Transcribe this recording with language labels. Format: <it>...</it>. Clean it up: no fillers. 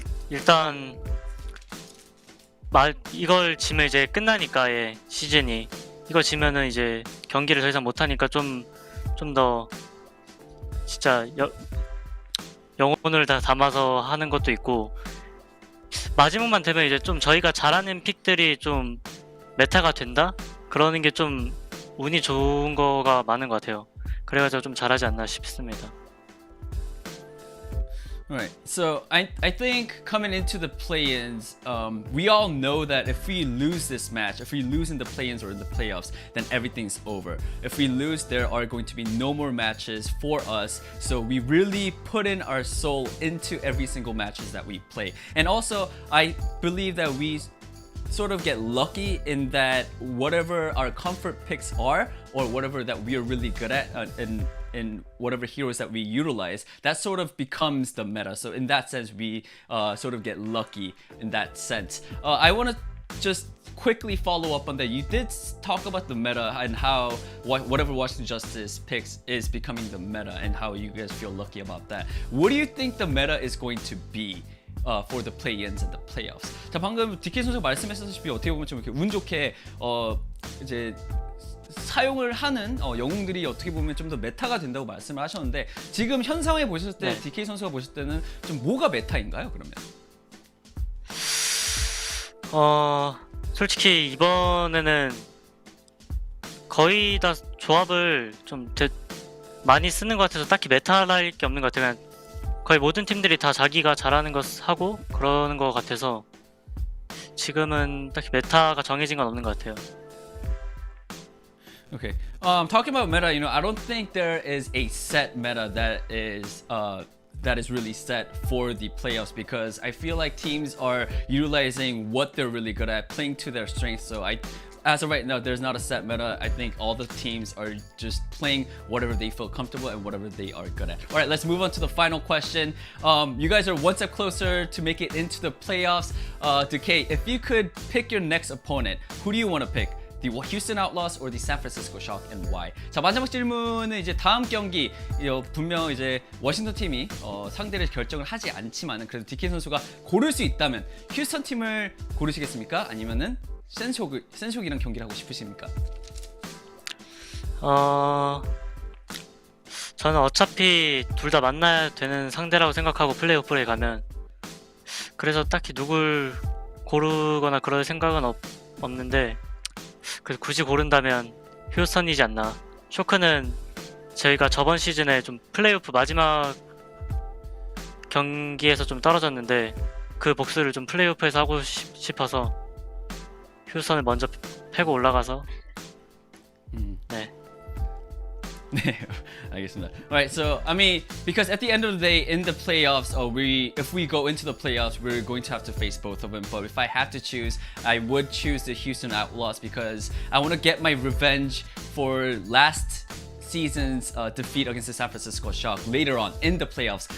<ko>일단 이걸 지면 이제 끝나니까 시즌이 이거 지면은 이제 경기를 더 이상 못 하니까 좀 더 진짜 영혼을 다 담아서 하는 것도 있고, 마지막만 되면 이제 좀 저희가 잘하는 픽들이 좀 메타가 된다? 그러는 게 좀 운이 좋은 거가 많은 것 같아요. 그래가지고 좀 잘하지 않나 싶습니다.</ko> <en>Right. So I think coming into the play-ins, we all know that if we lose this match, if we lose in the play-ins or in the playoffs, then everything's over. If we lose, there are going to be no more matches for us. So we really put in our soul into every single matches that we play. And also, I believe that we sort of get lucky in that whatever our comfort picks are, or whatever that we are really good at in whatever heroes that we utilize, that sort of becomes the meta. So in that sense, we sort of get lucky in that sense. I want to just quickly follow up on that. You did talk about the meta and how whatever Washington Justice picks is becoming the meta, and how you guys feel lucky about that. What do you think the meta is going to be for the play-ins and the playoffs?</en> <ko>자, 방금 DK 선수가 말씀하셨다시피 어떻게 보면 좀 이렇게 운 좋게 이제 사용을 하는 영웅들이 어떻게 보면 좀 더 메타가 된다고 말씀을 하셨는데, 지금 현 상황에 보셨을 때 DK 선수가 보실 때는 좀 뭐가 메타인가요, 그러면? 솔직히 이번에는 거의 다 조합을 좀 많이 쓰는 것 같아서 딱히 메타랄 게 없는 것 같아요. 그냥 거의 모든 팀들이 다 자기가 잘하는 것 하고 그러는 것 같아서 지금은 딱히 메타가 정해진 건 없는 것 같아요.</ko> <en>Okay. Talking about meta, you know, I don't think there is a set meta that is really set for the playoffs, because I feel like teams are utilizing what they're really good at, playing to their strengths. So as of right now, there's not a set meta. I think all the teams are just playing whatever they feel comfortable and whatever they are good at. All right, let's move on to the final question. You guys are one step closer to make it into the playoffs. Decay, if you could pick your next opponent, who do you want to pick? The Houston Outlaws or the San Francisco Shock, and why?</en> <ko>자, 마지막 질문은 이제 다음 경기 분명 이제 워싱턴 팀이 상대를 결정을 하지 않지만은 그래도 DK 선수가 고를 수 있다면 휴스턴 팀을 고르시겠습니까? 아니면은 센쇼기랑 경기를 하고 싶으십니까? 저는 어차피 둘 다 만나야 되는 상대라고 생각하고 플레이오프에 가면 그래서 딱히 누굴 고르거나 그럴 생각은 없는데 그래서 굳이 고른다면 휴스턴이지 않나. 쇼크는 저희가 저번 시즌에 좀 플레이오프 마지막 경기에서 좀 떨어졌는데 그 복수를 좀 플레이오프에서 하고 싶어서 휴스턴을 먼저 패고 올라가서 네. 네, 알겠습니다.</ko> <en>Alright, so I mean, because at the end of the day, in the playoffs, if we go into the playoffs, we're going to have to face both of them. But if I have to choose, I would choose the Houston Outlaws because I want to get my revenge for last season's defeat against the San Francisco Shock later on in the playoffs.</en>